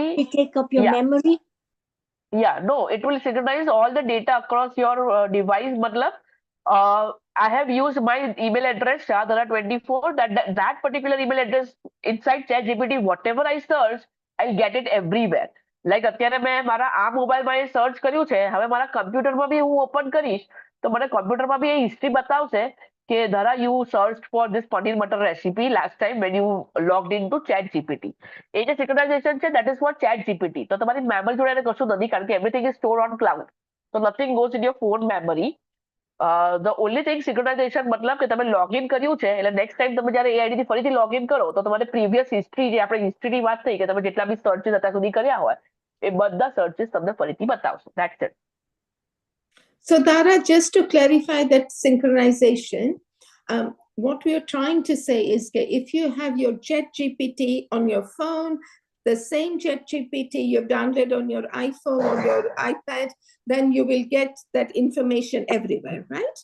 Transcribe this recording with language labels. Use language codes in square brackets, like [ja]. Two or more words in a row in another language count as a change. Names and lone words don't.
[en] it take up your memory? Yeah, no, it will synchronize all the data across your device. Matlab, I have used my email address, Shahadara24, that particular email address inside ChatGPT, whatever I search, I'll get it everywhere. [gu] Like અત્યારે મેં મારા આ મોબાઈલમાં એ સર્ચ કર્યું છે, હવે મારા કમ્પ્યુટરમાં બી હું ઓપન કરીશ તો મને કમ્પ્યુટરમાં બી એ હિસ્ટ્રી બતાવશે કે [en] Dhara, you searched for this paneer butter recipe last time when you logged into ChatGPT. [gu] એ જે synchronization છે, [en] that is for ChatGPT. [gu] તો તમારી memory જોડે કશું નથી કારણ કે [en] everything is stored on cloud. So nothing goes in your phone memory. The only thing synchronization [gu] મતલબ કે તમે login કર્યું છે એટલે [en] next time [gu] તમે જ્યારે એ આઈડી થી ફરીથી login કરો તો તમારે [en] previous history [gu] જે આપણે history ની વાત થઈ કે તમે જેટલા બી searches અત્યાર સુધી કર્યા હોય એ બધા searches તમને ફરીથી બતાવશે. [en] That's it. So Dara, just to clarify that synchronization, what we are trying to say is that if you have your ChatGPT on your phone, the same ChatGPT you've downloaded on your iPhone or your iPad, then you will get that information everywhere, right?